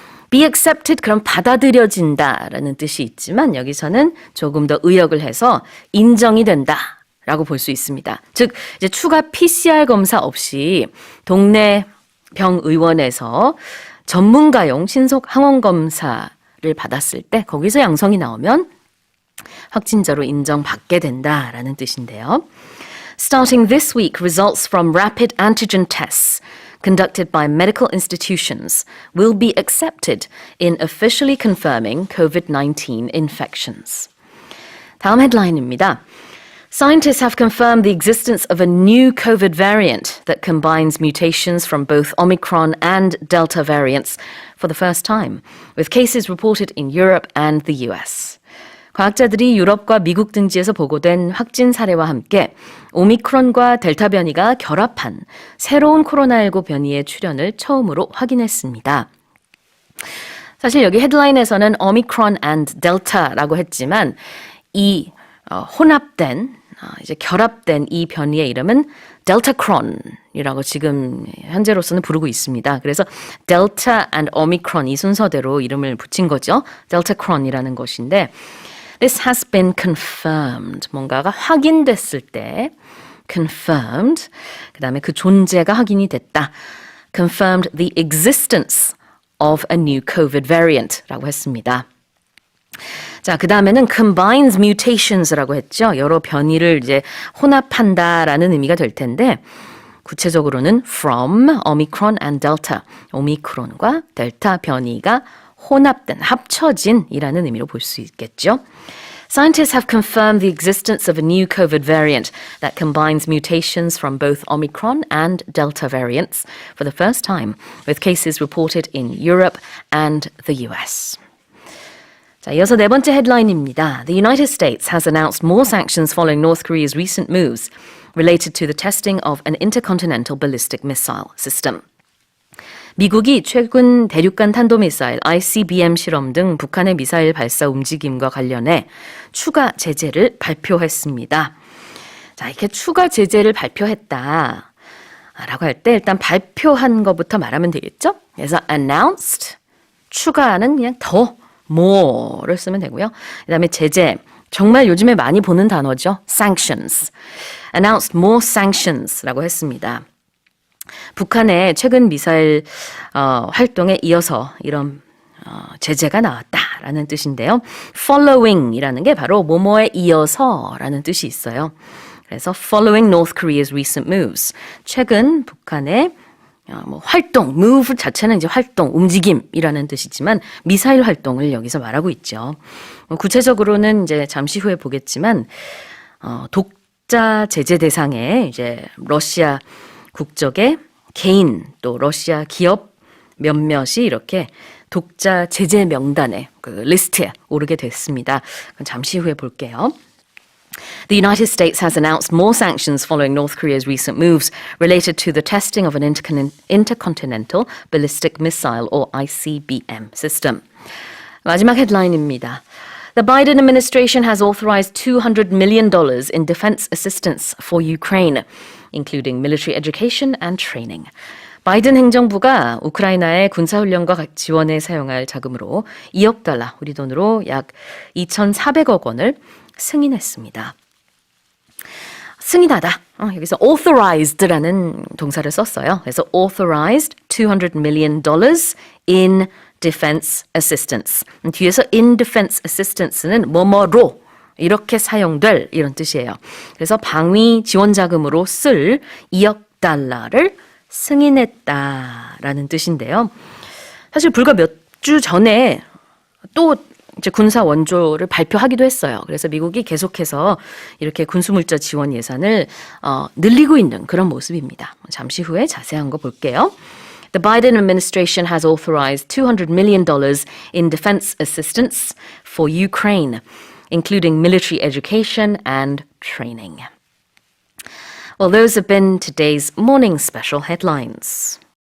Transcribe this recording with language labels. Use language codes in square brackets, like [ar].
[en] be accepted [ko] 그럼 받아들여진다라는 뜻이 있지만 여기서는 조금 더 의역을 해서 인정이 된다라고 볼 수 있습니다. 즉 이제 추가 PCR 검사 없이 동네 병의원에서 전문가용 신속 항원 검사를 받았을 때 거기서 양성이 나오면 확진자로 인정받게 된다라는 뜻인데요. [en] Starting this week, results from rapid antigen tests conducted by medical institutions will be accepted in officially confirming COVID-19 infections. [ko] 다음 헤드라인입니다. [en] Scientists have confirmed the existence of a new COVID variant that combines mutations from both Omicron and Delta variants for the first time, with cases reported in Europe and the US. [ko] 과학자들이 유럽과 미국 등지에서 보고된 확진 사례와 함께 오미크론과 델타 변이가 결합한 새로운 코로나19 변이의 출현을 처음으로 확인했습니다. 사실 여기 헤드라인에서는 오미크론 and 델타라고 했지만 이 혼합된 이제 결합된 이 변이의 이름은 델타크론이라고 지금 현재로서는 부르고 있습니다. 그래서 델타 and 오미크론 이 순서대로 이름을 붙인 거죠. 델타크론이라는 것인데 [en] This has been confirmed. [ko] 뭔가가 확인됐을 때 confirmed. 그 다음에 그 존재가 확인이 됐다. [en] Confirmed the existence of a new COVID variant [ko] 라고 했습니다. 자, 그 다음에는 [en] combines mutations [ko] 라고 했죠. 여러 변이를 이제 혼합한다라는 의미가 될 텐데 구체적으로는 [en] from Omicron and Delta. [ko] 오미크론과 델타 변이가 혼합된, 합쳐진이라는 의미로 볼 수 있겠죠. [en] Scientists have confirmed the existence of a new COVID variant that combines mutations from both Omicron and Delta variants for the first time, with cases reported in Europe and the US. [ko] 자, 이어서 네 번째 헤드라인입니다. [en] The United States has announced more sanctions following North Korea's recent moves related to the testing of an intercontinental ballistic missile system. [ko] 미국이 최근 대륙간 탄도미사일 ICBM 실험 등 북한의 미사일 발사 움직임과 관련해 추가 제재를 발표했습니다. 자, 이렇게 추가 제재를 발표했다 라고 할 때 일단 발표한 것부터 말하면 되겠죠? 그래서 announced, 추가는 그냥 더, more를 쓰면 되고요. 그 다음에 제재, 정말 요즘에 많이 보는 단어죠. [en] sanctions, announced more sanctions [ko] 라고 했습니다. 북한의 최근 미사일 활동에 이어서 이런 제재가 나왔다라는 뜻인데요. following이라는 게 바로 뭐뭐에 이어서라는 뜻이 있어요. 그래서 [en] following North Korea's recent moves. [ko] 최근 북한의 활동, move 자체는 이제 활동, 움직임이라는 뜻이지만 미사일 활동을 여기서 말하고 있죠. 구체적으로는 이제 잠시 후에 보겠지만 독자 제재 대상에 이제 러시아 국적의 개인 또 러시아 기업 몇몇이 이렇게 독자 제재 명단에 그 리스트에 오르게 됐습니다. 잠시 후에 볼게요. [en] The United States has announced more sanctions following North Korea's recent moves related to the testing of an intercontinental ballistic missile or ICBM system. [ko] 마지막 헤드라인입니다. [en] The Biden administration has authorized $200 million in defense assistance for Ukraine, including military education and training. [ko] 바이든 행정부가 우크라이나의 군사훈련과 지원에 사용할 자금으로 2억 달러, 우리 돈으로 약 2,400억 원을 승인했습니다. 승인하다. 여기서 authorized라는 동사를 썼어요. 그래서 [en] authorized $200 million in defense assistance. [ko] 뒤에서 [en] in defense assistance [ko] 는 뭐뭐로 이렇게 사용될 이런 뜻이에요. 그래서 방위 지원 자금으로 쓸 2억 달러를 승인했다라는 뜻인데요. 사실 불과 몇 주 전에 또 이제 군사 원조를 발표하기도 했어요. 그래서 미국이 계속해서 이렇게 군수물자 지원 예산을 늘리고 있는 그런 모습입니다. 잠시 후에 자세한 거 볼게요. [en] The Biden administration has authorized $200 million in defense assistance for Ukraine, including military education and training. Well, those have been today's morning special headlines.